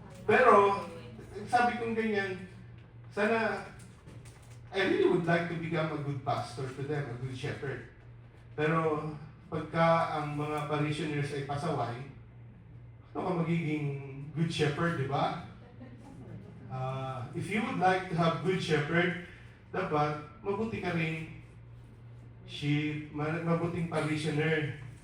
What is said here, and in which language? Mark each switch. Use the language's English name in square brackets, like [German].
[Filipino] Pero, sabi kong ganyan, sana, [English] I really would like to become a good pastor to them, a good shepherd. [Filipino] Pero, pagka ang mga parishioners ay pasaway, ano ka magiging good shepherd, di ba? [English] If you would like to have good shepherd, [Filipino] dapat mabuti ka rin sheep, mabuting parishioner.